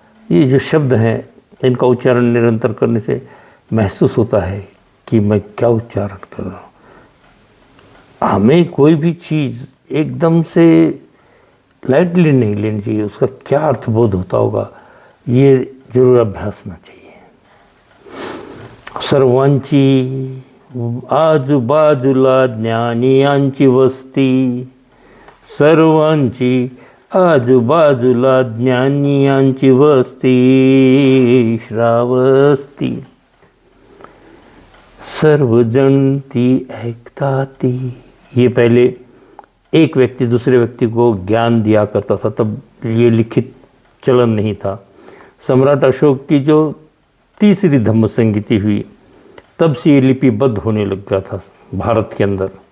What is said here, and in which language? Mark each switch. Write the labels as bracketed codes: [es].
[hi] ये जो शब्द हैं इनका उच्चारण निरंतर करने से महसूस होता है कि मैं क्या उच्चारण कर रहा हूँ। हमें कोई भी चीज़ एकदम से लाइटली नहीं लेनी चाहिए, उसका क्या अर्थबोध होता होगा ये जरूर अभ्यास होना चाहिए। [mr] सर्वांची आजूबाजूला ज्ञानियांची वस्ती, सर्वांची आजूबाजूला ज्ञानियांची वस्ती, श्रावस्ती सर्वजण ती ऐकताती। [hi] ये पहले एक व्यक्ति दूसरे व्यक्ति को ज्ञान दिया करता था, तब ये लिखित चलन नहीं था। सम्राट अशोक की जो तीसरी धम्म संगीति हुई तब से ये लिपिबद्ध होने लग गया था भारत के अंदर।